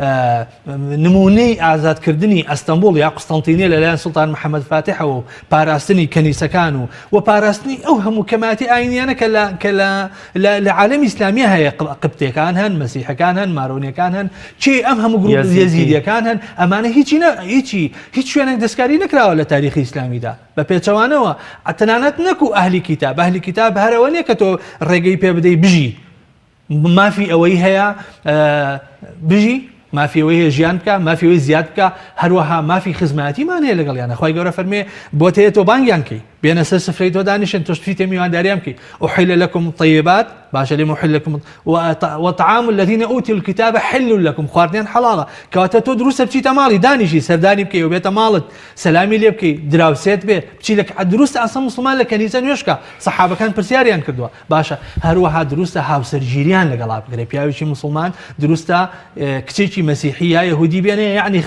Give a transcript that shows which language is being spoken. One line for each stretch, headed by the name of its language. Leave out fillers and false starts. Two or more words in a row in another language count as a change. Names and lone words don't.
Central Kurdish: نمونەی ئازادکردنی ئەستەمبوڵ یا قوستەنتینیە لەلایەن سوڵتان محەممەد فاتحەوە و پاراستنی کەنیسەکان و پاراستنی ئەو هەموو کەماتی ئاینیانە کە لە عالەمی ئیسلامیە هەیە قبتێکان هەن مەسیحەکان هەن مارۆنیەکان هەن چی ئەم هەموو گروپ یەزیدیەکان هەن ئەمانە هیچ شوێنێک دەستکاری نەکراوە لە تاریخی ئیسلامیدا بە پێچەوانەوە تەنانەت نەکو ئەهلی کتاب هەرەوە نیە کە تۆ ڕێگەی پێ بدەی بژی مافی ئەوەی هەیە بژی مافی ئەوەی هەیە ژیان بکە مافی ئەوەی زیاد بکە هەروەها مافی خزمەتیمان هەیە لەگەڵیانە خی گەورە فەرمێ بۆ تەیە تۆ بانگیان کەی بێنە سەر سفرەی تۆ دانیشن تۆ شتی میوانداریان بکەی
Arabic: أحل لكم الطيبات
Central Kurdish: باشە لێم
Arabic: أحل لكم وطعام الذين أوتوا الكتاب حل لكم
Central Kurdish: خواردنیان حەڵاڵە کەواتە تۆ دروستە بچیتە ماڵی دانیشی سەردانی بکەی و بێتە ماڵت سەلامی لێ بکەی دراوسێت بێ بچی لە دروستە ئەسڵ مسلمان لە کەنیسە نوێژکە سەحابەکان پرسیاریان کردووە باشە هەروەها دروستە هاوسەرگیریان لەگەڵا بکرێ پیاوێکی مسلمان دروستە کچێکی مەسیحی یا یەهودی بێنێ یعنی